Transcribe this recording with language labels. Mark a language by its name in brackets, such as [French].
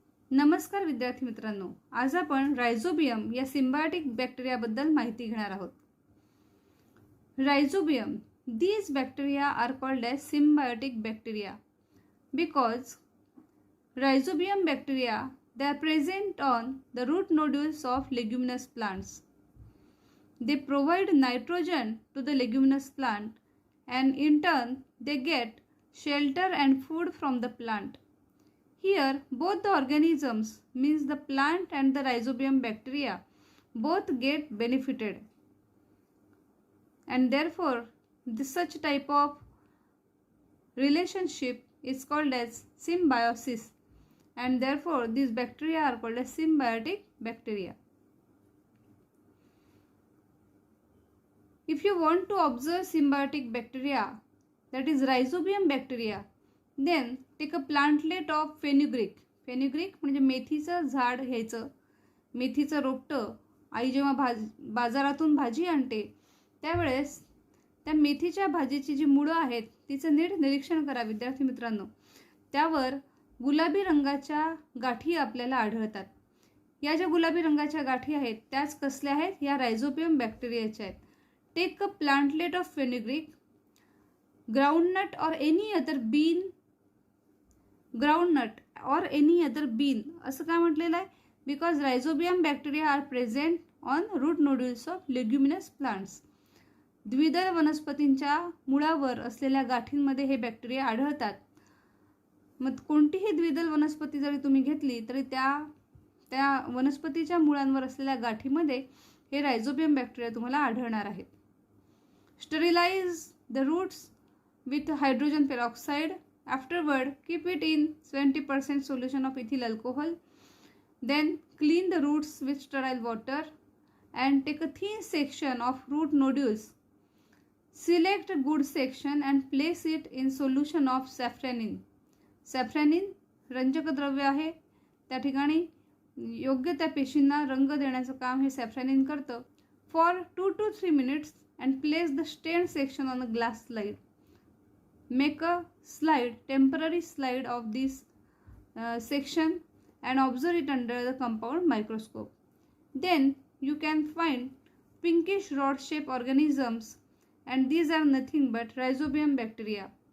[Marathi] नमस्कार विद्यार्थी मित्रांनो, आज आपण राइझोबियम या सिम्बायोटिक बॅक्टेरियाबद्दल माहिती घेणार आहोत. [English] Rhizobium, these bacteria are called as symbiotic bacteria because rhizobium bacteria, they are present on the root nodules of leguminous plants. They provide nitrogen to the leguminous plant and in turn they get shelter and food from the plant. Here both the organisms, means the plant and the rhizobium bacteria, both get benefited, and therefore such type of relationship is called as symbiosis, and therefore these bacteria are called as symbiotic bacteria. If you want to observe symbiotic bacteria, that is rhizobium bacteria, then take a plantlet of fenugreek. [Marathi] फेन्युग्रीक म्हणजे मेथीचं झाड घ्यायचं. मेथीचं रोपटं आई जेव्हा बाजारातून भाजी आणते त्यावेळेस त्या मेथीच्या भाजीची जी मुळं आहेत तिचं नीट निरीक्षण करा विद्यार्थी मित्रांनो. त्यावर गुलाबी रंगाच्या गाठी आपल्याला आढळतात. या ज्या गुलाबी रंगाच्या गाठी आहेत त्याच कसल्या आहेत? या राइझोबियम बॅक्टेरियाच्या आहेत. [English] take a plantlet of fenugreek, groundnut or any other bean, groundnut or any other bean [Marathi] असं का म्हटलेलं आहे? [English] Because rhizobium bacteria are present on root nodules of leguminous plants. [Marathi] द्विदल वनस्पतींच्या मुळावर असलेल्या गाठींमध्ये हे बॅक्टेरिया आढळतात. मग कोणतीही द्विदल वनस्पती जरी तुम्ही घेतली तरी त्या वनस्पतीच्या मुळांवर असलेल्या गाठीमध्ये हे राइझोबियम बॅक्टेरिया तुम्हाला आढळणार आहेत. [English] Sterilise the roots with hydrogen peroxide. Afterward, keep it in 20% solution of ethyl alcohol. Then clean the roots with sterile water and take a thin section of root nodules. Select a good section and place it in solution of safranin. [Marathi] Safranin रंजक द्रव्य आहे. त्या ठिकाणी योग्य त्या पेशींना रंग देण्याचं काम हे सॅफ्रॅनिन करतं. [English] For 2 to 3 minutes and place the stained section on a glass slide. Make a slide, temporary slide of this section and observe it under the compound microscope. Then you can find pinkish rod-shaped organisms, and these are nothing but rhizobium bacteria.